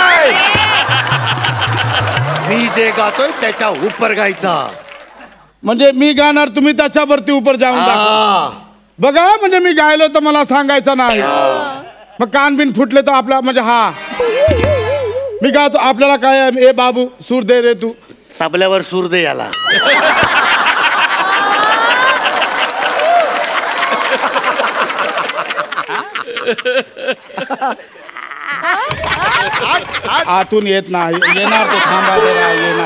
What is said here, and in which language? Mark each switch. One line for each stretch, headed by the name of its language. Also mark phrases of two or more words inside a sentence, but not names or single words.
Marathi: मी जे गातोय त्याच्या उपर गायचा. म्हणजे मी गाणार तुम्ही त्याच्यावरती उपर जाऊन दाखवा. बघा म्हणजे मी गायलो तर मला सांगायचं नाही. मग कान बिन फुटले तर आपला म्हणजे हा मी गातो आपल्याला काय ए बाबू सूर दे रे तू. तबल्यावर सूर दे याला. आतून येत नाही. येणार तो थांबा जरा येणार.